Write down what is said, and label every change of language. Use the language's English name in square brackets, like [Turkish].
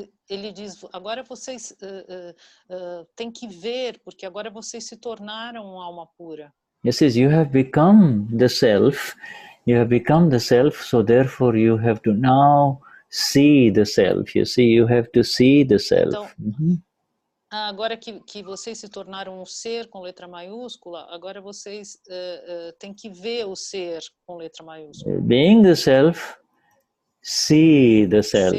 [Portuguese] Ele diz, agora vocês têm que ver, porque agora vocês se tornaram alma pura. [English] He says, you have become the self. You have become the self, so therefore you have to now see the self. You see, you have to see the self. [Portuguese] Então, Agora que vocês se tornaram um ser com letra maiúscula, agora vocês têm que ver o ser com letra maiúscula. [English] Being the self, see the self.